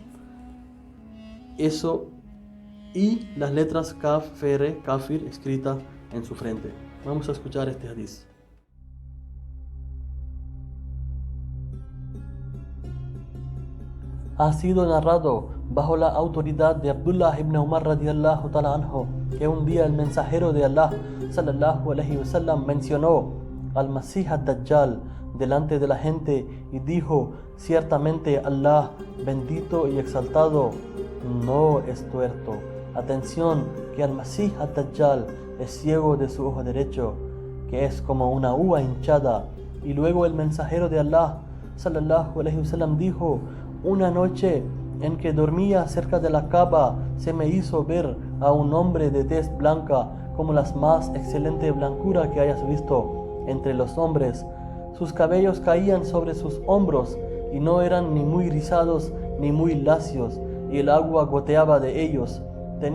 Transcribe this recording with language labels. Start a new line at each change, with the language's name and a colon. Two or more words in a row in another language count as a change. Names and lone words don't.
Spanish: Eso, y las letras Kaf, Fe, Re, Kafir escritas en su frente. Vamos a escuchar este hadith. Ha sido narrado bajo la autoridad de Abdullah ibn Umar
Arabic: رضي الله تعالى عنه
Spanish: que un día el mensajero de Allah
Arabic: صلى الله عليه وسلم
Spanish: mencionó al Masih ad-Dajjal delante de la gente y dijo: ciertamente Allah, bendito y exaltado, no es tuerto. Atención, que al Masih ad-Dajjal es ciego de su ojo derecho, que es como una uva hinchada. Y luego el mensajero de Allah
Arabic: صلى الله عليه وسلم
Spanish: dijo: una noche en que dormía cerca de la Kaaba se me hizo ver a un hombre de tez blanca, como la más excelente blancura que hayas visto entre los hombres. Sus cabellos caían sobre sus hombros y no eran ni muy rizados ni muy lacios, y el agua goteaba de ellos.